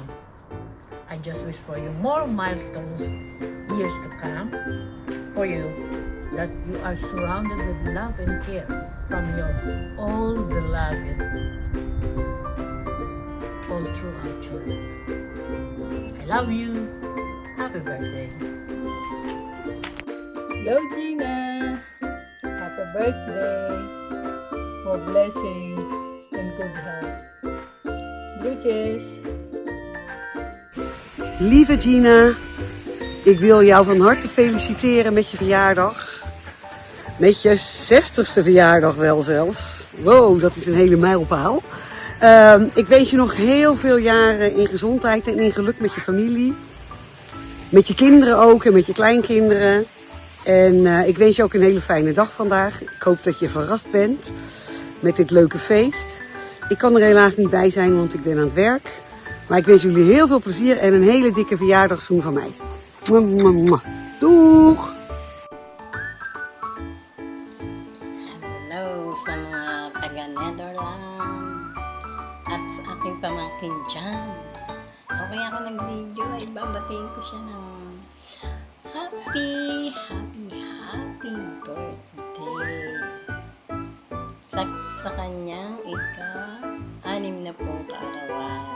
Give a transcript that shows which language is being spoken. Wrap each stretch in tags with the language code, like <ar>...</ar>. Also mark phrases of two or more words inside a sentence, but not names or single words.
<en>I just wish for you more milestones years to come for you, that you are surrounded with love and care from your all beloved, all throughout your life. I love you. Happy birthday. Hello, Gina. Happy birthday. More blessings and good health. Groetjes.</en> <nl>Lieve Gina, ik wil jou van harte feliciteren met je verjaardag. Met je 60ste verjaardag wel zelfs. Wow, dat is een hele mijlpaal. Ik wens je nog heel veel jaren in gezondheid en in geluk met je familie. Met je kinderen ook en met je kleinkinderen. En ik wens je ook een hele fijne dag vandaag. Ik hoop dat je verrast bent met dit leuke feest. Ik kan er helaas niet bij zijn, want ik ben aan het werk. Maar ik wens jullie heel veel plezier en een hele dikke verjaardagszoen van mij. Mwah, mwah, mwah. Doeg!</nl> <tl>Hello sa mga taga-Netherlands at sa aking pamangkin dyan. Okay ako nag-video ay babatiin ko siya ng</tl> <en>happy birthday</en> <tl>sa kanyang ika-6 na pong kaarawan.</tl>